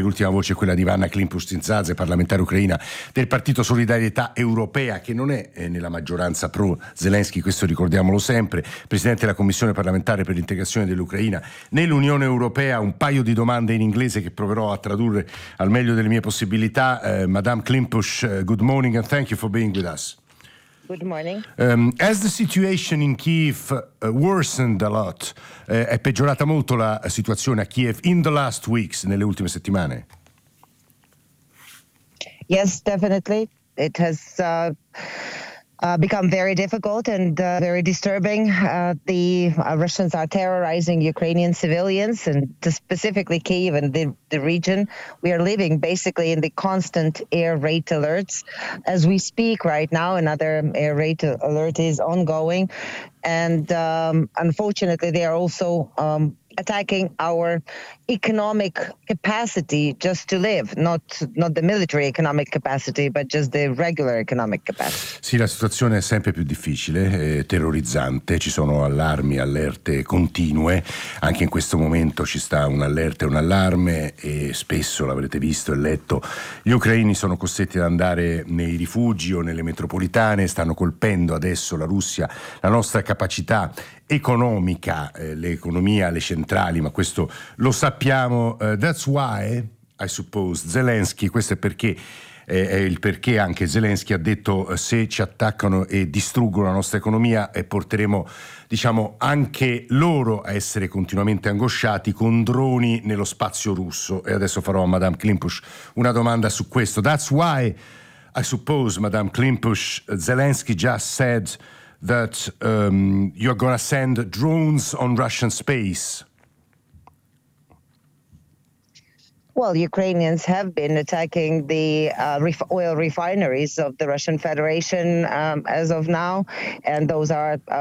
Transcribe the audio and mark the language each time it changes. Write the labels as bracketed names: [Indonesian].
[Italian] L'ultima voce è quella di Vanna Klimpustin-Zaze, parlamentare ucraina del Partito Solidarietà Europea, che non è nella maggioranza pro Zelensky, questo ricordiamolo sempre, presidente della Commissione parlamentare per l'integrazione dell'Ucraina nell'Unione Europea. Un paio di domande in inglese che proverò a tradurre al meglio delle mie possibilità. [English] Madame Klimpusch, good morning and thank you for being with us. Good morning. As the situation in Kyiv worsened a lot, [Italian] è peggiorata molto la situazione a Kyiv [English] in the last weeks, [Italian] nelle ultime settimane? [English] Yes, definitely. It has become very difficult and very disturbing. The Russians are terrorizing Ukrainian civilians, and specifically Kyiv and the region. We are living basically in the constant air raid alerts. As we speak right now, another air raid alert is ongoing. And unfortunately, they are also attacking our economic capacity just to live, not the military economic capacity, but just the regular economic capacity. [Italian] Sì, la situazione è sempre più difficile, terrorizzante, ci sono allarmi, allerte continue, anche in questo momento ci sta un allerta e un allarme, e spesso l'avrete visto e letto, gli ucraini sono costretti ad andare nei rifugi o nelle metropolitane, stanno colpendo adesso la Russia, la nostra capacità economica, l'economia, le centrali, ma questo lo sappiamo. [English] That's why, I suppose, [Italian] Zelensky, questo è il perché anche Zelensky ha detto: se ci attaccano e distruggono la nostra economia, porteremo, diciamo, anche loro a essere continuamente angosciati con droni nello spazio russo. E adesso farò a Madame Klimpusch una domanda su questo. [English] That's why, I suppose, Madame Klimpusch, Zelensky just said that you're going to send drones on Russian space. Well, Ukrainians have been attacking the oil refineries of the Russian Federation as of now, and those are